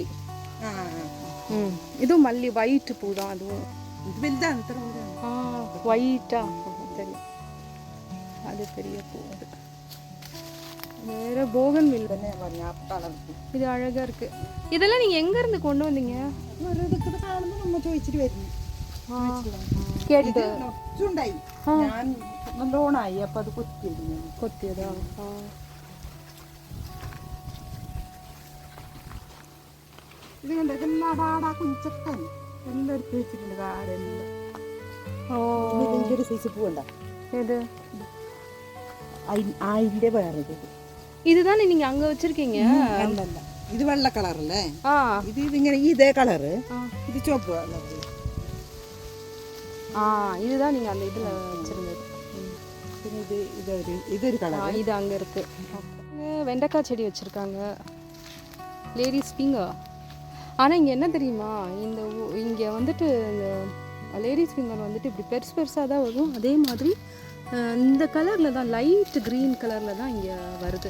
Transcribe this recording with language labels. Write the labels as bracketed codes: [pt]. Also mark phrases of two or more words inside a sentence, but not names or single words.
[ta] இதுவும் மல்லி, ஒயிட் பூ தான் அதுவும். ஒயிட்டா தெரியும், அது பெரிய பூ. அது வேற போகன்வில். இது அழகா இருக்கு. இதெல்லாம் நீங்க எங்க இருந்து கொண்டு வந்தீங்க? [ml] நம்ம ചോദിച്ചിട്ട് വരുന്നു. കേട്ടിട്ട് നല്ലോണായി. അപ്പൊ അത് കൊത്തിയതാ. ഇത് കണ്ട ഇതെല്ലാം കുഞ്ചക്കൻ എല്ലാം എടുത്ത് വെച്ചിട്ടുണ്ട്. കാടെല്ലാം. ഇതൊരു സൈസ് പൂവുണ്ടോ? ഏത്? അതിന്റെ വേറെ [ta] இதுதானே நீங்க அங்க வச்சிருக்கீங்க? [ml] അല്ലല്ല, ഇത് വെള്ള കളറല്ലേ? ഇത് ഇതിങ്ങനെ ഇതേ കളറ്. ഇത് ചുവപ്പ് കളറ്. [ta] இதுதான் நீங்க அந்த இதுல வச்சிருந்தது. [ml] പിന്നെ ഇതൊരു കളർ. [ta] இது அங்க இருக்கு. வெண்டைக்காய் செடி வச்சிருக்காங்க, [en] ladies finger. [ta] ஆனா இங்க என்ன தெரியுமா, இங்க வந்துட்டு இந்த [en] ladies finger [ta] வந்துட்டு இப்படி பெருசு பெருசாக தான் வரும். அதே மாதிரி இந்த கலரில் தான், [en] light green [ta] கலரில் தான் இங்கே வருது.